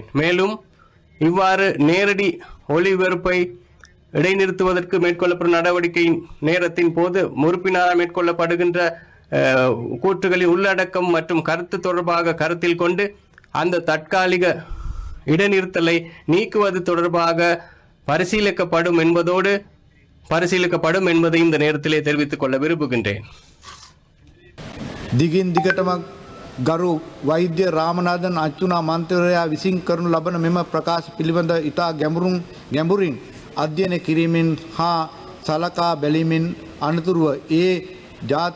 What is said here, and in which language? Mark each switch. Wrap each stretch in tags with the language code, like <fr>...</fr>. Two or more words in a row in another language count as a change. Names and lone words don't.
<ta>மேலும் இவ்வாறு நேரடி ஒளிபரப்பை இடைநிறுத்துவதற்கு மேற்கொள்ளப்படும் நடவடிக்கையின் நேரத்தின் போது உறுப்பினரால் மேற்கொள்ளப்படுகின்ற கூற்றுகளின் உள்ளடக்கம் மற்றும் கருத்து தொடர்பாக கருத்தில் கொண்டு அந்த தற்காலிக இடைநிறுத்தலை நீக்குவது தொடர்பாக பரிசீலிக்கப்படும் என்பதை இந்த நேரத்திலே தெரிவித்துக் கொள்ள விரும்புகின்றேன்.</ta> <si>දිගින් දිගටම ගරු වෛද්‍ය රාමනාදන් අච්චුනා මන්ත්‍රයා විසින් කරනු ලබන මෙම ප්‍රකාශ පිළිබඳ ඉතා ගැඹුරින් අධ්‍යයනය කිරීමෙන් හා සලකා බැලීමෙන් අනතුරුව ඒ ජාතික</si>